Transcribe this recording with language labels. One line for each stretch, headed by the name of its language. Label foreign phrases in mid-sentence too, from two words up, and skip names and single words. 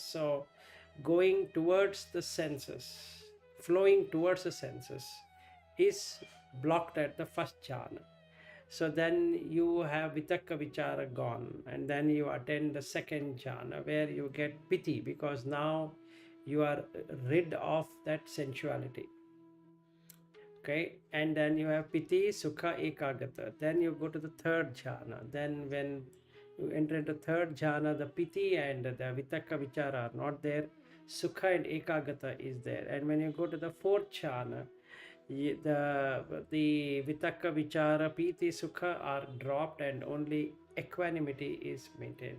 English: So going towards the senses, flowing towards the senses is blocked at the first jhana. So then you have
Pali: Vitakka Vichara
English: gone, and then you attend the second jhana where you get piti because now you are rid of that sensuality. Okay, and then you have
Pali: piti, sukha, ekagata.
English: Then you go to the third jhana. Then when you enter into third jhana, the piti and the
Pali: Vitakka Vichara
English: are not there. Sukha and ekagata is there. And when you go to the fourth jhana, the
Pali: Vitakka Vichara, Piti, Sukha
English: are dropped and only equanimity is maintained.